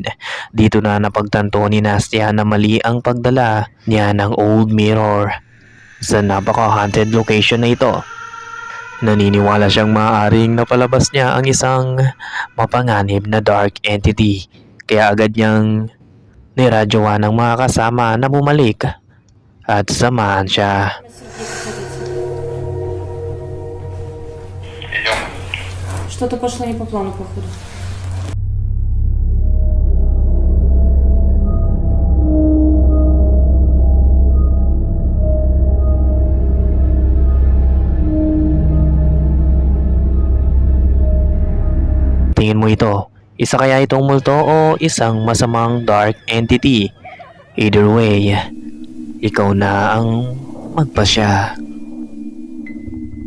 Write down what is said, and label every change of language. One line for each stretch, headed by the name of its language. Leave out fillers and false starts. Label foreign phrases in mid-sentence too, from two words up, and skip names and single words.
Filipino: Dito na napagtanto ni Nastyhan na mali ang pagdala niya ng
English: old mirror
Filipino: sa napaka-
English: haunted location
Filipino: na ito. Naniniwala siyang maaaring napalabas niya ang isang mapanganib na
English: dark entity.
Filipino: Kaya agad niyang niradyoan ng mga kasama na bumalik at samahan siya.
Russian: Что-то пошло не по плану, походу.
Filipino: Tingin mo ito, isa kaya itong multo o isang masamang
English: dark entity? Either way,
Filipino: ikaw na ang magpasya.